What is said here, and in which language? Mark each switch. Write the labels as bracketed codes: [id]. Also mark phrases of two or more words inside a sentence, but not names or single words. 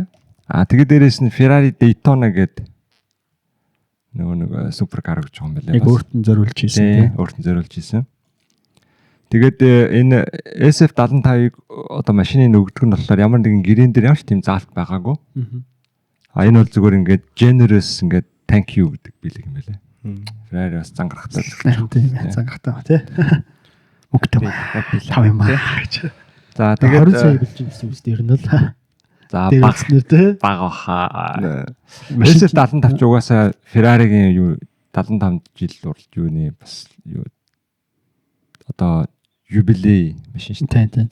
[mn] Тэгээд дээрээс нь Ferrari Daytona гэдэг нөгөө суперкар өгж байгаа юм байна. Яг өөрт нь зориулж хийсэн тий. Өөрт нь зориулж хийсэн. Тэгээд энэ SF75-ыг одоо машины нөгдөг нь болохоор ямар нэгэн гэрээн дээр ямар ч тийм заалт байгаагүй. Энэ бол зүгээр ингээд generous ингээд [en] thank you [mn] гэдэг билэг юм байлаа. Ferrari бас зангарахтай. Тийм зангарахтай ба тий. Мөнгөтэй ба. Тав юм аа. За тэгээд 20 сая билж ирсэн үстэй ер нь л. За баг бага. SF75 ч угаасаа Ferrari-гийн юу 75 жил уралж юуны бас юу одоо юбилей машин шүү дээ.